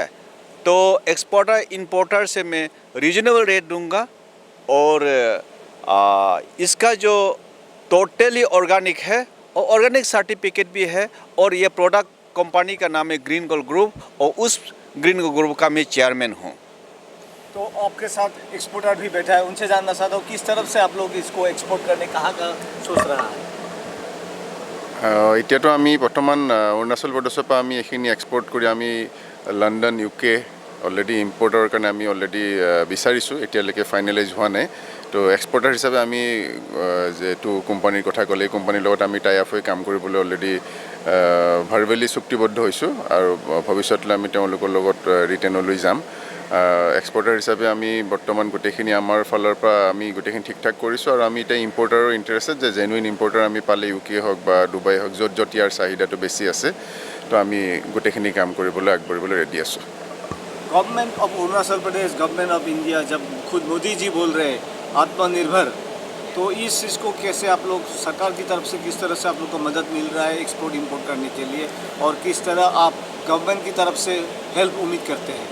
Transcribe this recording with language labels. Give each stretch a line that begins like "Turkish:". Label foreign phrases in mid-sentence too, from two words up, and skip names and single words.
Hindi: तो
English: exporter importer
Hindi: से मैं
English: reasonable rate
Hindi: दूंगा और इसका जो
English: totally organic
Hindi: है और
English: organic certificate
Hindi: भी है। और ये प्रोडक्ट कंपनी का नाम है ग्रीन गोल्ड ग्रुप, और उस ग्रीन गोल्ड ग्रुप का मैं चेयरमैन हूँ। तो आपके साथ एक्सपोर्टर भी बैठा है, उनसे जानना चाहता हूँ किस तरफ से आप लोग इसको एक्सपोर्ट करने कहाँ सोच रहा है।
Assamese: এতিয়াতো আমি বৰ্তমান অৰুণাচল প্ৰদেশৰ পৰা আমি এইখিনি এক্সপৰ্ট কৰি আমি লণ্ডন, UK অলৰেডি ইম্পৰ্টৰ কাৰণে আমি অলৰেডি বিচাৰিছোঁ, এতিয়ালৈকে ফাইনেলাইজ হোৱা নাই। তো এক্সপৰ্টাৰ হিচাপে আমি যেটো কোম্পানীৰ কথা ক'লে এই কোম্পানীৰ লগত আমি
English: tie up
Assamese: হৈ কাম কৰিবলৈ অলৰেডি ভাৰ্বেলি চুক্তিবদ্ধ হৈছোঁ, আৰু ভৱিষ্যতলৈ আমি তেওঁলোকৰ লগত ৰিটেনলৈ যাম। এক্সপৰ্টাৰ হিচাপে আমি বৰ্তমান গোটেইখিনি আমাৰ ফালৰ পৰা আমি গোটেইখিনি ঠিক ঠাক কৰিছোঁ, আৰু আমি এতিয়া ইম্পৰ্টাৰৰ ইণ্টাৰেষ্টেড যে
English: genuine importer
Assamese: আমি পালে UK হওক বা ডুবাই হওক য'ত ইয়াৰ চাহিদাটো বেছি আছে, তো আমি গোটেইখিনি কাম কৰিবলৈ আগবাঢ়িবলৈ ৰেডি আছোঁ।
English: Government of Arunachal Pradesh, Government of India,
Hindi: जब खुद मोदी जी बोल रहे हैं आत्मनिर्भर, तो इस चीज़ को कैसे आप लोग सरकार की तरफ से किस तरह से आप लोग को मदद मिल रहा है
English: export import
Hindi: करने के लिए, और किस तरह आप गवर्नमेंट की तरफ से हेल्प उम्मीद करते हैं?